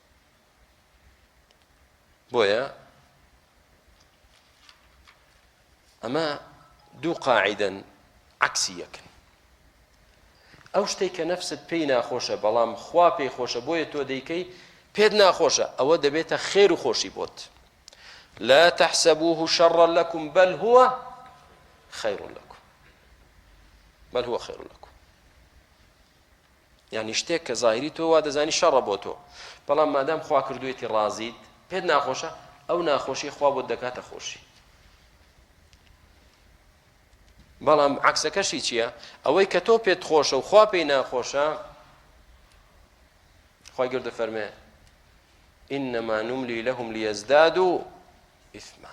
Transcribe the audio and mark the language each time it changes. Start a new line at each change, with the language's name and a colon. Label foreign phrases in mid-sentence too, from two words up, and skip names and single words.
Central Kurdish: بۆیە ئەمە دوو قاعیدەن عەکسی یەکن. ئەو شتێک کە نەفست پێی ناخۆشە بەڵام خوا پێی خۆشە بۆیە تۆ دەیکەی پێت ناخۆشە، ئەوە دەبێتە خێر و خۆشی بۆت.
Arabic: لا تحسبوه شرا لكم بل هو خير لكم، بل هو خير لكم.
Central Kurdish: يعني شتێک کە ظاهری تۆ وا دەزانی شەڕە بۆ تۆ، بەڵام مادام خوا کردوێتی ڕازیت، پێت ناخۆشە، ئەو ناخۆشی خوا بۆت دەکاتە خۆشی. بەڵام عەکسەکەشی چییە؟ ئەوەی کە تۆ پێت خۆشە و خوا پێی ناخۆشە، خوای گەورە دەفەرمێ
Arabic: ئینەما نوملی لەهم لیەزدادوا ئیثما.